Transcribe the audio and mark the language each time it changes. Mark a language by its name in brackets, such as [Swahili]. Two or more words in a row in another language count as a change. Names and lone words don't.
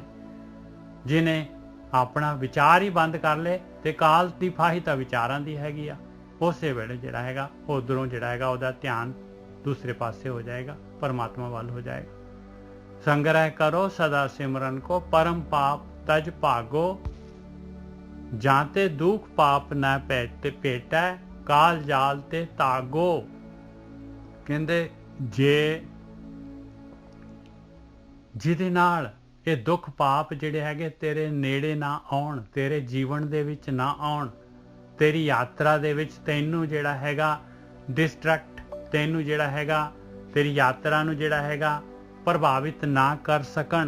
[Punjabi] ਜਿਹਨੇ ਆਪਣਾ ਵਿਚਾਰ ਹੀ ਬੰਦ ਕਰ ਲਏ ਤੇ ਕਾਲ ਦੀ ਫਾਹੀ ਤਾਂ ਵਿਚਾਰਾਂ ਦੀ ਹੈਗੀ ਆ, ਉਸੇ ਵੇਲੇ ਜਿਹੜਾ ਹੈਗਾ ਉਧਰੋਂ ਜਿਹੜਾ ਹੈਗਾ ਉਹਦਾ ਧਿਆਨ ਦੂਸਰੇ ਪਾਸੇ ਹੋ ਜਾਏਗਾ, ਪਰਮਾਤਮਾ ਵੱਲ ਹੋ ਜਾਏਗਾ। ਸੰਗ੍ਰਹਿ ਕਰੋ ਸਦਾ ਸਿਮਰਨ ਕੋ, [Hindi] परम पाप तज भागो, जाते दुख पाप न पेटै, काल जाल ते तागो। [Punjabi] ਕਹਤੇ ਜੇ ਜਿਹਦੇ ਨਾਲ ਇਹ ਦੁੱਖ ਪਾਪ ਜਿਹੜੇ ਹੈਗੇ ਤੇਰੇ ਨੇੜੇ ਨਾ ਆਉਣ, ਤੇਰੇ ਜੀਵਨ ਦੇ ਵਿੱਚ ਨਾ ਆਉਣ, ਤੇਰੀ ਯਾਤਰਾ ਦੇ ਵਿੱਚ ਤੈਨੂੰ ਜਿਹੜਾ ਹੈਗਾ ਡਿਸਟਰੈਕਟ, ਤੈਨੂੰ ਜਿਹੜਾ ਹੈਗਾ ਤੇਰੀ ਯਾਤਰਾ ਨੂੰ ਜਿਹੜਾ ਹੈਗਾ ਪ੍ਰਭਾਵਿਤ ਨਾ ਕਰ ਸਕਣ।